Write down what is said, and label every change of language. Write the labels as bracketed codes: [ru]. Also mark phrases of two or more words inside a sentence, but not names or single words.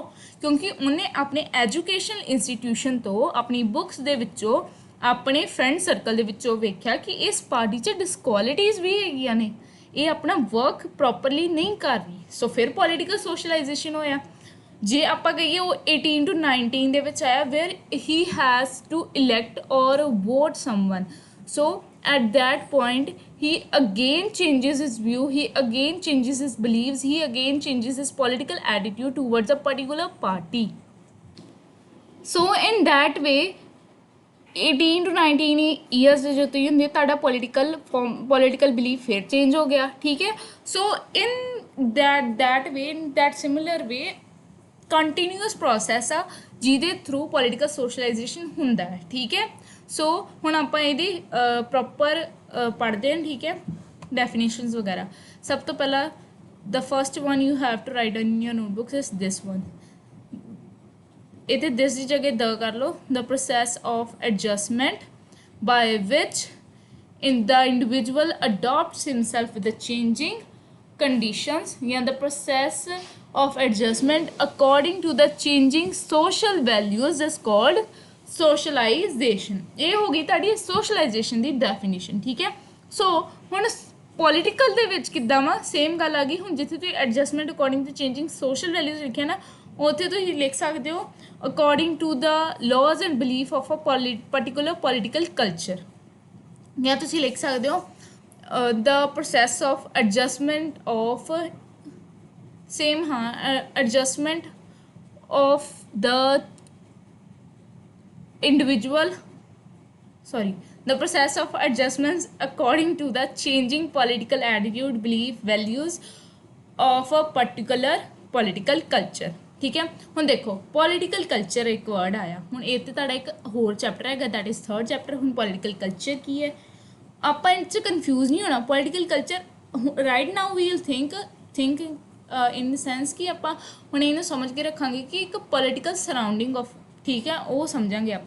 [pa] ਕਿਉਂਕਿ ਉਹਨੇ ਆਪਣੇ [en] education institution [pa] ਤੋਂ, ਆਪਣੀ ਬੁੱਕਸ ਦੇ ਵਿੱਚੋਂ, ਆਪਣੇ [en] friend circle [pa] ਦੇ ਵਿੱਚੋਂ ਵੇਖਿਆ ਕਿ ਇਸ ਪਾਰਟੀ 'ਚ ਡਿਸਕੁਆਲਿਟੀਜ਼ ਵੀ ਹੈਗੀਆਂ ਨੇ, ਇਹ ਆਪਣਾ [en] work properly [pa] ਨਹੀਂ ਕਰ ਰਹੀ। ਸੋ ਫਿਰ [en] political socialization [pa] ਹੋਇਆ। ਜੇ ਆਪਾਂ ਕਹੀਏ ਉਹ 18 to 19 ਦੇ ਵਿੱਚ ਆਇਆ [en] where he has to elect or vote someone. ਸੋ at that point he again changes his view, he again changes his beliefs, he again changes his political attitude towards a particular party. So in that way [pa] 18 to 19 ਈਅਰਸ ਦੇ ਜੋ ਤੁਸੀਂ ਹੁੰਦੇ ਤੁਹਾਡਾ [en] political belief [pa] ਫਿਰ ਚੇਂਜ ਹੋ ਗਿਆ, ਠੀਕ ਹੈ। [en] so in that way, in that similar way continuous process [pa] ਆ ਜਿਹਦੇ [en] through political socialization [pa] ਹੁੰਦਾ ਹੈ, ਠੀਕ ਹੈ। ਸੋ ਹੁਣ ਆਪਾਂ ਇਹਦੀ ਪ੍ਰੋਪਰ ਪੜ੍ਹਦੇ ਹਾਂ, ਠੀਕ ਹੈ, ਡੈਫੀਨੇਸ਼ਨਸ ਵਗੈਰਾ। ਸਭ ਤੋਂ ਪਹਿਲਾਂ [en] the first one you have to write in your notebooks is this one. [pa] ਇਹਦੇ ਦਿਸ ਦੀ ਜਗ੍ਹਾ ਦ ਕਰ ਲਓ। [en] the process of adjustment by which in the individual adopts himself with the changing conditions, yeah, the process of adjustment according to the changing social values is called socialization. [pa] ਇਹ ਹੋ ਗਈ ਤੁਹਾਡੀ socialization ਦੀ definition, ਠੀਕ ਹੈ। ਸੋ ਹੁਣ ਪੋਲੀਟੀਕਲ ਦੇ ਵਿੱਚ ਕਿੱਦਾਂ ਵਾ ਸੇਮ ਗੱਲ ਆ ਗਈ। ਹੁਣ ਜਿੱਥੇ ਤੁਸੀਂ [en] adjustment according to changing social values [pa] ਲਿਖਿਆ ਨਾ, ਉੱਥੇ ਤੁਸੀਂ ਲਿਖ ਸਕਦੇ ਹੋ [en] according to the laws and belief of a particular political culture, [pa] ਜਾਂ ਤੁਸੀਂ ਲਿਖ ਸਕਦੇ ਹੋ [en] the process of adjustment of same, ਹਾਂ, adjustment of the ਇੰਡੀਵਿਜੂਅਲ, sorry, the process of adjustments according to the changing political attitude, belief, values of a particular political culture, [pa] ਠੀਕ ਹੈ। ਹੁਣ ਦੇਖੋ [en] political culture [pa] ਇੱਕ ਵਰਡ ਆਇਆ, ਹੁਣ ਇਹ ਤੇ ਤੁਹਾਡਾ ਇੱਕ ਹੋਰ ਚੈਪਟਰ ਹੈਗਾ [en] that is third chapter. [pa] ਹੁਣ [en] political culture [pa] ਕੀ ਹੈ, ਆਪਾਂ ਇਹ 'ਚ ਕਨਫਿਊਜ਼ ਨਹੀਂ ਹੋਣਾ। [en] political culture right now we will think in the sense [pa] ਕਿ ਆਪਾਂ ਹੁਣ ਇਹਨੂੰ ਸਮਝ ਕੇ ਰੱਖਾਂਗੇ ਕਿ ਇੱਕ [en] political surrounding of, [pa] ਠੀਕ ਹੈ, ਉਹ ਸਮਝਾਂਗੇ ਆਪਾਂ।